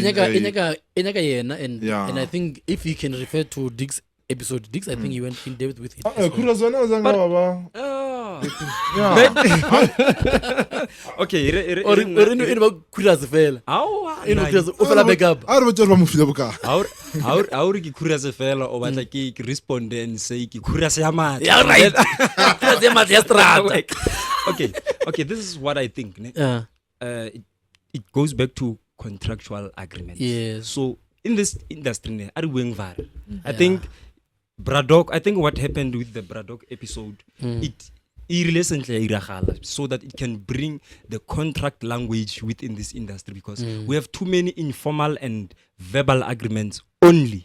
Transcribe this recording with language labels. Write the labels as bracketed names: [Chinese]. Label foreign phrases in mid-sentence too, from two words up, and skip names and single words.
[English] And I think if you can refer to Diggs episode, Diggs, I think he went in depth with it. [Southern Sotho] Okay, auri ki curious fela o batla ke [English] respond and say [Southern Sotho] ki curious ya mata. [English] Yeah, right. Okay, this is what I think. It goes back to contractual agreements. Yes. So in this industry, I think what happened with the Braddock episode, it recently so that it can bring the contract language within this industry, because we have too many informal and verbal agreements only.